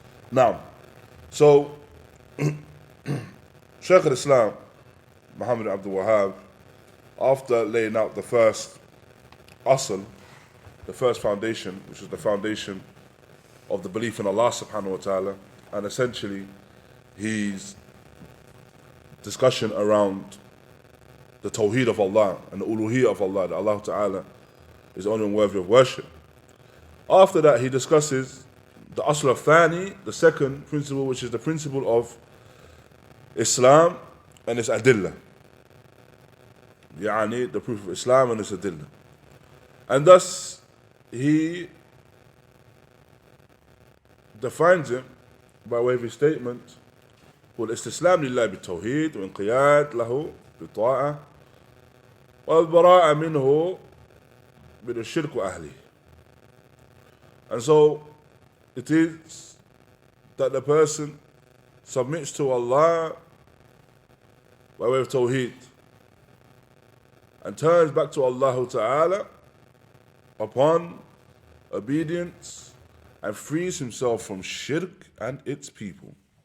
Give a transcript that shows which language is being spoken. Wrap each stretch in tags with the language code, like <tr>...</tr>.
<en>Now, so Shaykh al-Islam Muḥammad Abdul Wahhāb, after laying out the first usul, the first foundation, which is the foundation of the belief in Allah subhanahu wa ta'ala, and essentially his discussion around the Tawḥīd of Allah and the uluhiyyah of Allah, that Allah ta'ala is only worthy of worship. After that, he discusses the asl al-thani, the second principle, which is the principle of Islam and its adillah. يعني the proof of Islam and its adillah. And thus, he defines it by way of his statement,</en> <ar>والاستسلام لله بالتوحيد وانقياد له بالطاعة والبراءة منه من الشرك وأهله.</ar> <en>And so it is that the person submits to Allah by way of Tawḥīd and turns back to Allah Ta'ala upon obedience and frees himself from shirk and its people.</en>